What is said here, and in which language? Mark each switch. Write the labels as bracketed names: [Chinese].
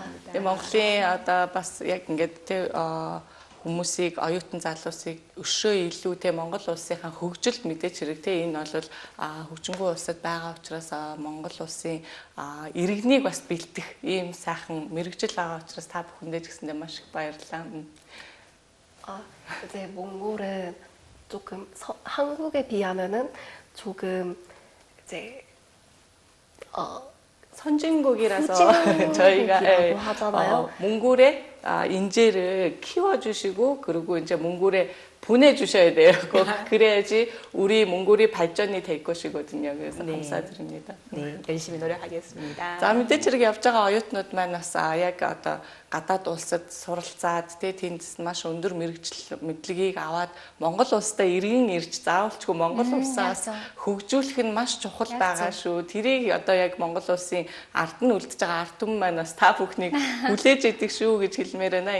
[Mongolian] 네, Монголын одоо бас яг ингээд хүмүүсийг оюутан залуусыг өшөө илүү те Монгол улсынхаа хөгжилд мэдээж хэрэг те энэ бол хөгжингүй улсад байгаа учраас Монгол улсын иргэнийг бас бэлдэх ийм сайхан мэрэгжил байгаа учраас та бүхэндээ ч гэсэндээ маш их баярлалаа. [Korean] 이제 몽골은 조금 한국에 비하면은 조금 이제 선진국이라서 후진국이라고 저희가 하잖아요. 몽골의 인재를 키워주시고 그리고 이제 몽골에 보내주셔야 돼요. 그래야지 우리 몽골이 발전이 될 것이거든요. 그래서 네. 감사드립니다. 네, 열심히 노력하겠습니다. [Mongolian] За мэдээж хэрэг явж байгаа оюутнууд маань бас яг одоо гадаад улсад суралцаад тэндээс маш өндөр мэрэгжил мэдлэгийг аваад Монгол улстай иргэн ирж заавалчгүй Монгол улсаас хөгжүүлэх нь маш чухал байгаа шүү. Тэрийг одоо яг Монгол улсын ард нь үлдэж байгаа ард түмэн маань бас та бүхнийг хүлээж идэг шүү гэж хэлмээр байна.